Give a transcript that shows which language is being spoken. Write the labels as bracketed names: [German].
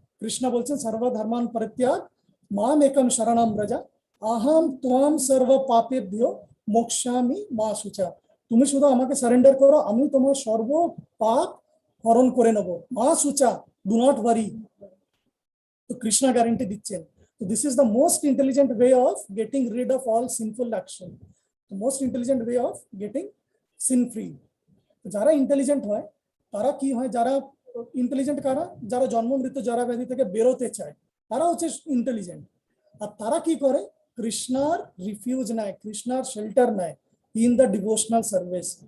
[Sanskrit] কৃষ্ণ বলছেন সর্বধর্মান পরিত্যাগ মাম একম শরণম ব্রজ আহম ত্বম সর্ব পাপেভ্যো মোক্ষামি মা শুচা। [Bangla] তুমি শুধু আমাকে সারেন্ডার করো, আমি তোমার সর্ব পাপ হরণ করে নেব। [Sanskrit] মা শুচা, [English] Do not worry. [Bangla] তো কৃষ্ণ গ্যারান্টি দিচ্ছেন। [English] So this is the most intelligent way of getting rid of all sinful action. The most intelligent way of getting sin free. [Bangla] যারা ইন্টেলিজেন্ট হয় তারা কি হয়, যারা ইন্টেলিজেন্ট কারা, যারা জন্ম মৃত্যু জরা ব্যাধি থেকে বেরোতে চায় তারা হচ্ছে ইন্টেলিজেন্ট। আর তারা কি করে? কৃষ্ণার রিফিউজ নেয়, কৃষ্ণার শেল্টার নেয় [English] In the devotional service.